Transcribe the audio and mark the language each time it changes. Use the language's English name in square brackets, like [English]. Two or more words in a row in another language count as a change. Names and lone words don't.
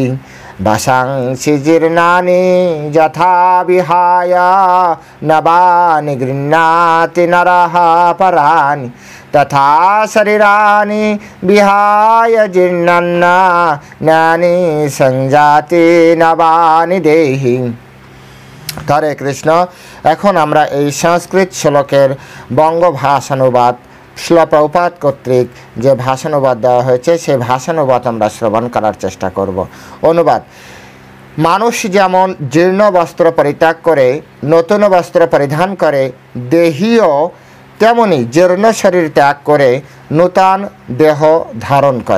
[Sanskrit] वशंसि जीर्णानि यथा विहाय नवानि गृह्णाति नरः पराणि तथा शरीराणि विहाय जीर्णानि संजाति नवानि देहि। हरे कृष्ण। [Bangla] এখন আমরা এই সংস্কৃত শ্লোকের বঙ্গ ভাষানুবাদ শিলা প্রভুপাদ কর্তৃক যে ভাষানুবাদ দেওয়া হয়েছে সেই ভাষানুবাদ আমরা শ্রবণ করার চেষ্টা করব। অনুবাদ: মানুষ যেমন জীর্ণ বস্ত্র পরিত্যাগ করে নতুন বস্ত্র পরিধান করে, দেহীও তেমনি জীর্ণ শরীর ত্যাগ করে নূতন দেহ ধারণ করে।